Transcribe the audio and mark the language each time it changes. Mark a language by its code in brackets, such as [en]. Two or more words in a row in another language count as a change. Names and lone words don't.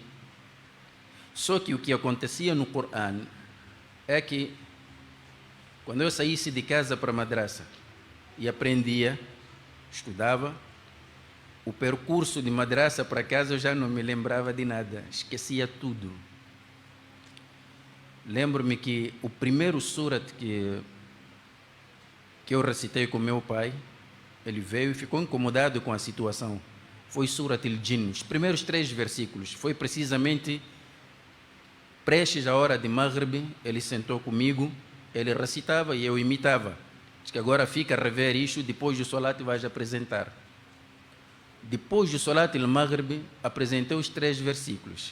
[pt] Só que o que acontecia no Coran é que quando eu saísse de casa para a madraça e aprendia, estudava, o percurso de madraça para casa eu já não me lembrava de nada, esquecia tudo. Lembro-me que o primeiro surat que eu recitei com meu pai, ele veio e ficou incomodado com a situação. Foi Surat al-Jinn, os primeiros 3 versículos. Foi precisamente prestes à hora de Maghrib, ele sentou comigo, ele recitava e eu imitava. Diz que agora fica a rever isto, depois do Salat vais apresentar. Depois do [ar] صلاة المغرب, [pt] apresentei os 3 versículos.